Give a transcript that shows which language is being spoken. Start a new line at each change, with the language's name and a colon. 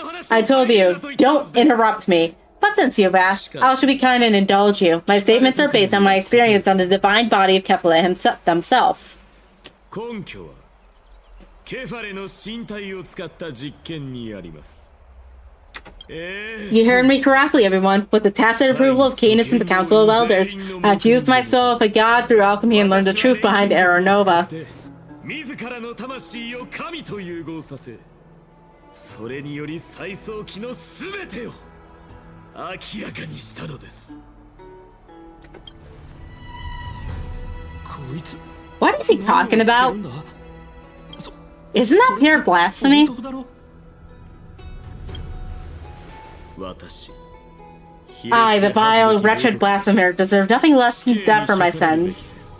English: I told you, don't interrupt me. But since you've asked, I shall be kind and indulge you. My statements are based on my experience on the divine body of Kefla themselves.
Japanese: 根拠はケファレの身体を使った実験にあります。
English: You heard me correctly, everyone. With the tacit approval of Canis and the Council of Elders, I've fused my soul with a god through alchemy and learned the truth behind Era Nova.
Japanese: 自らの魂を神と融合させ、それにより再創期のすべてを明らかにしたのです。こいつ
English: What is he talking about? Isn't that pure blasphemy?
Japanese: 私
English: I, the vile, wretched blasphemer, deserve nothing less than death for my sins.